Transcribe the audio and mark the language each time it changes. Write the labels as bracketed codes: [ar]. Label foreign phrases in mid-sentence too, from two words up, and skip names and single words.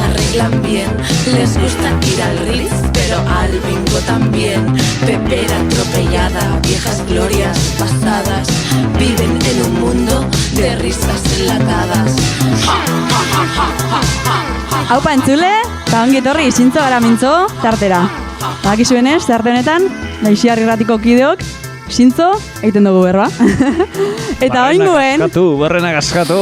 [es] bailan bien. Les gusta ir al Ritz, pero al bingo también. Pepera atropellada, viejas glorias pasadas. Viven en un mundo de risas enlatadas. [eu] Haupa entzule, eta ongi etorri zintzo gara mintzo, tartera. Badakizuenez, tarte honetan, Laixiar irratiko kideok, zintzo, egiten dugu berba. Eta Barrena gaskatu.